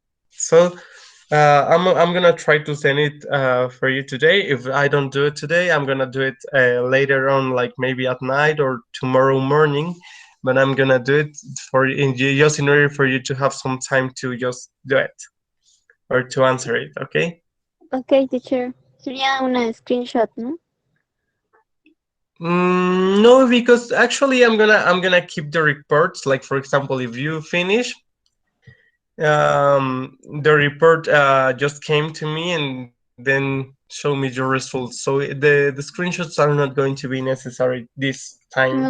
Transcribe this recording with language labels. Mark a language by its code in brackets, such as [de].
[en] So I'm gonna try to send it for you today. If I don't do it today, I'm gonna do it later on, like maybe at night or tomorrow morning. But I'm gonna do it just in order for you to have some time to just do it or to answer it. Okay? Ok, teacher. [es] Sería una screenshot, ¿no? [en] No, because actually I'm gonna keep the reports. Like for example, if you finish, the report just came to me and then show me your results. So the screenshots are not going to be necessary this time.